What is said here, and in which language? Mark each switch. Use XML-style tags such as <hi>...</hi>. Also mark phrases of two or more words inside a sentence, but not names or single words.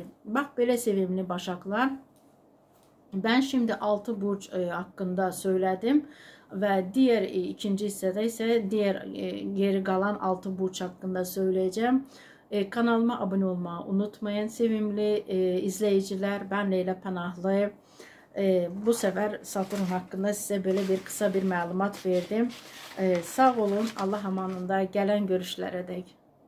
<tr>Bak böyle sevimli Başaklar. Ben şimdi 6 burç hakkında söyledim ve diğer ikinci hissede ise diğer geri kalan 6 burç hakkında söyleyeceğim. Kanalıma abone olmayı unutmayın sevimli izleyiciler. Ben Leyla Panahlı. Bu sefer Satürn hakkında size böyle bir kısa bir məlumat verdim. Sağ olun. Allah amanında. Gelen görüşlərə dək.</tr>